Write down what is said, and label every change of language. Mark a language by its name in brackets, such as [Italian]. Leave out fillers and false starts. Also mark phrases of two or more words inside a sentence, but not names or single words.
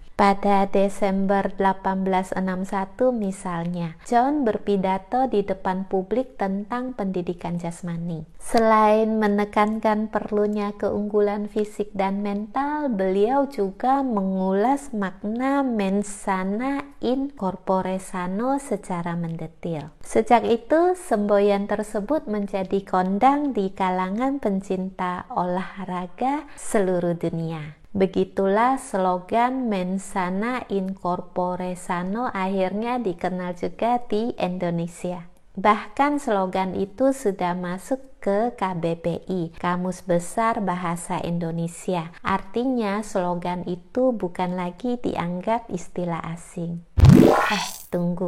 [Indonesian] Pada Desember 1861 misalnya, John berpidato di depan publik tentang pendidikan jasmani. Selain menekankan perlunya keunggulan fisik dan mental, beliau juga mengulas makna [Latin] mens sana in corpore sano [Indonesian] secara mendetil. Sejak itu, semboyan tersebut menjadi kondang di kalangan pencinta olahraga seluruh dunia. Begitulah slogan [Latin] mens sana in corpore sano [Indonesian] akhirnya dikenal juga di Indonesia. Bahkan slogan itu sudah masuk ke KBBI, Kamus Besar Bahasa Indonesia. Artinya slogan itu bukan lagi dianggap istilah asing. Tunggu.